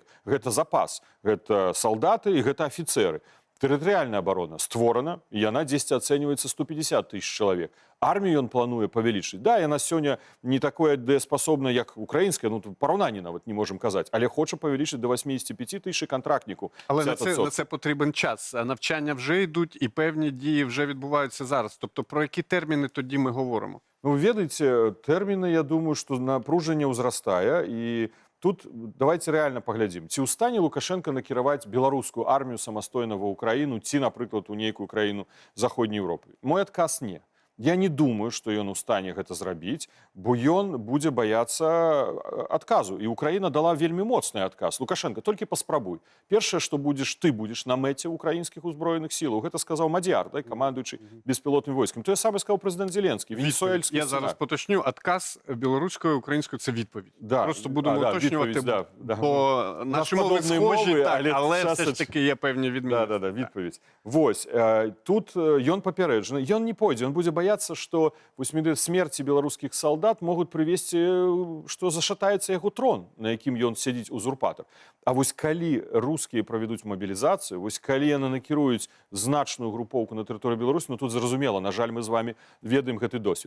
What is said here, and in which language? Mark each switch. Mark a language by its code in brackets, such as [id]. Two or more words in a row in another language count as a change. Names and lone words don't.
[be] Гэта запас, гэта салдаты і гэта афіцеры. Тэрытарыяльная абарона створана, і яна дзесьці ацэньваецца 150 тысяч чалавек. Армію ён плануе павялічыць. Да, яна сёння не такое дзееспасобная, як украінская, ну, параўнанні нават не можам казаць, але хоча павялічыць до 85 тысяч кантрактніку. [uk] Але на це потрібен час. Навчання вже йдуть і певні дії вже відбуваються зараз. Тобто про які терміни тоді ми говоримо? Ну, [be] ведаеце, тэрміны, я думаю, што напружанне ўзрастае, і тут давайте реально паглядзім, ці ў стане Лукашенко накіраваць беларускую армію самастойна ва Украіну, ці, напрыклад, у нейкую краіну Заходняй Европы. Мой адказ не. Я не думаю, што ён у стане гэта зрабіць, бо ён будзе баяцца адказу. І Украіна дала вельмі моцны адказ. Лукашенко, толькі паспрабуй. Першае, што ты будзеш на мэце ўкраінскіх узброеных сілаў. Гэта сказаў Мадзяр, да, камандуючы беспілотным войскам. Тое самае сказаў прэзідэнт Зеленскі. [uk] Я зараз поточню. Адказ білоруською, українською – це відповідь. [be] Да. [uk] Просто будемо уточнювати, відповідь, да. бо наші мови схожі, але все ж таки є певні відмінності. Да, відповідь. [be] Вось, тут ён папярэджаны, ён не пойдзе, ён будзе баяцца, што смерці беларускіх салдат могуць прывесці, што зашатаецца яго трон, на якім ён сядзіць узурпатар. А вось калі рускія правядуць мабілізацыю, вось калі яны накіруюць значную групоўку на тэрыторыі Беларусі, ну тут зразумела, на жаль, мы з вами ведаем гэты досвед.